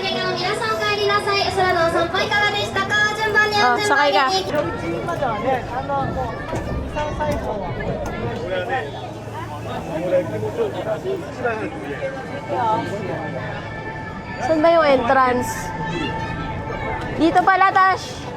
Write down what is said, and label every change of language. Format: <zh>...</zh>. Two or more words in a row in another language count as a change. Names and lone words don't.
<ja>皆さんお帰りなさい。空のお散歩いかがでしたか？順番にあ、安全ま</ja> <tl>sakay ka.</tl> <ja>でに。一人まではね、もう2、3歳以上はこれはね、俺気持ちよく一番早く見える。</ja> <tl>Saan ba yung entrance? Dito pala, Tash.</tl>